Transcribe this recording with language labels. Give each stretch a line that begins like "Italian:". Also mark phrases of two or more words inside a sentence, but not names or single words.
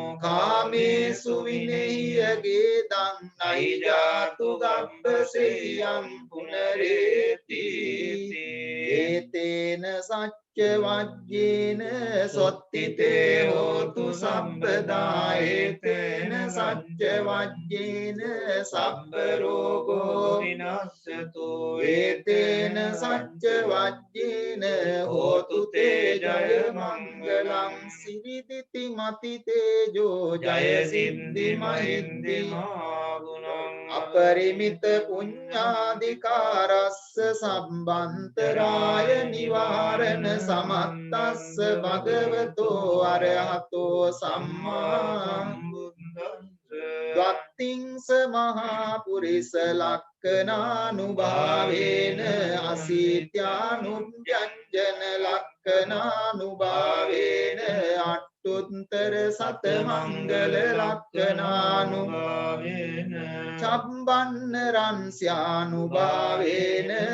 Pali: කාමේසු විනේයගේ දං නයිජාතු ගබ්බසෙයං පුනරේති ඒතේන සච්ච වජ්ජේන සොත්තිතේ හෝතු සම්පදා ඒතේන සච්ච වජ්ජේන සබ්බ රෝගෝ විනස්සතු ඒතේන සච්ච වජ්ජේන හෝතු තේ ජය මංගලං සිරිදිති මති තේජෝ ජය සිද්ධි මහින්දි මාගුණං අපරිමිත පුඤ්ඤාධිකාරස්ස සම්බන්තරාය නිවාරණ සමත්තස්ස භගවතෝ අරහතෝ සම්මා සම්බුද්දස්ස ද්වත්තිංස මහා පුරිස ලක්ඛනානුභාවේන අසීත්‍යානුභ්‍යංජන ලක්ඛනානුභාවේන අට්ඨුත්තර සත මංගල ලක්ඛනානුභාවේන චම්බන්න රංස්යානුභාවේන